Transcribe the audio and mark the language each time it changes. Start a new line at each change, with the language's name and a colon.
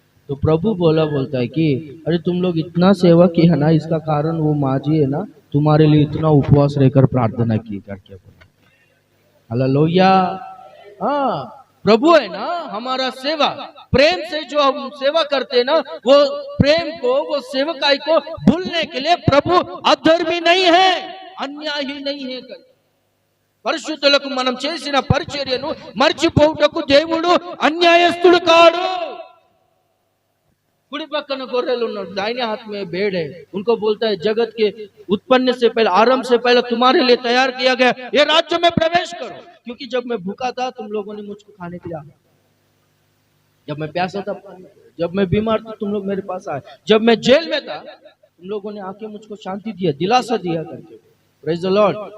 Hindi: तो प्रभु बोलता है कि अरे तुम लोग इतना सेवा किया ना, इसका कारण वो माँ जी है ना, तुम्हारे लिए इतना उपवास रहकर प्रार्थना की करके। हालेलुया। हाँ, प्रभु है ना हमारा सेवा, प्रेम से जो हम सेवा करते हैं ना, वो प्रेम को, वो सेवकाई को भूलने के लिए प्रभु अधर्मी नहीं है, अन्याय ही नहीं है।
Telugu: పరిశుద్ధులకు మనం చేసిన పరిచర్యను మర్చిపోవుటకు దేవుడు అన్యాయస్తుడు కాడు। कुड़ी पक्कन गोरेल
Hindi: दाहिने हाथ में भेड़ है, उनको बोलता है जगत के उत्पन्न से पहले, आरंभ से पहले तुम्हारे लिए तैयार किया गया, ये राज्य में प्रवेश करो। क्योंकि जब मैं भूखा था तुम लोगों ने मुझको खाने के लिए, जब मैं प्यासा था, जब मैं बीमार था तुम लोग मेरे पास आए, जब मैं जेल में था तुम लोगों ने आके मुझको शांति दिया, दिलासा दिया करके। Praise the Lord.